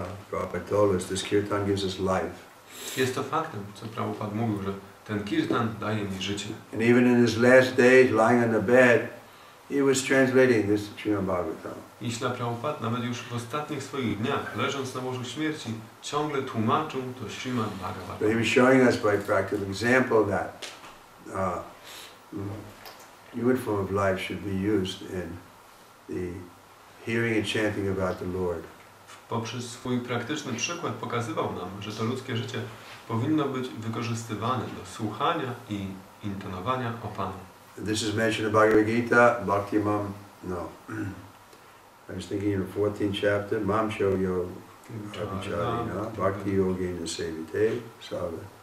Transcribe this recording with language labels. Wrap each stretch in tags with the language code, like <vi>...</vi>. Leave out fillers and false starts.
<en>Prabhupada told us this kirtan gives us life.</en> <pl>Jest to faktem, co Prabhupada mówił, że ten kirtan daje mi życie.</pl> <en>And even in his last days, lying on the bed, he was translating this to Srimad Bhagavatam.</en> <pl>I Śrīla Prabhupada nawet już w ostatnich swoich dniach, leżąc na łożu śmierci, ciągle tłumaczył to Śrīmad Bhagavatam.</pl> <en>So he was showing us by practical example that human form of life should be used in the hearing and chanting about the Lord.</en> <pl>Poprzez swój praktyczny przykład pokazywał nam, że to ludzkie życie powinno być wykorzystywane do słuchania i intonowania o Panu.</pl> <en>This is mentioned in Bhagavad Gita, Bhakti Mam, no. I was thinking in the 14th chapter,</en> <sa>Mam Sho Yo Abhicharina, Bhakti Yogena Sevite, Sava.</sa>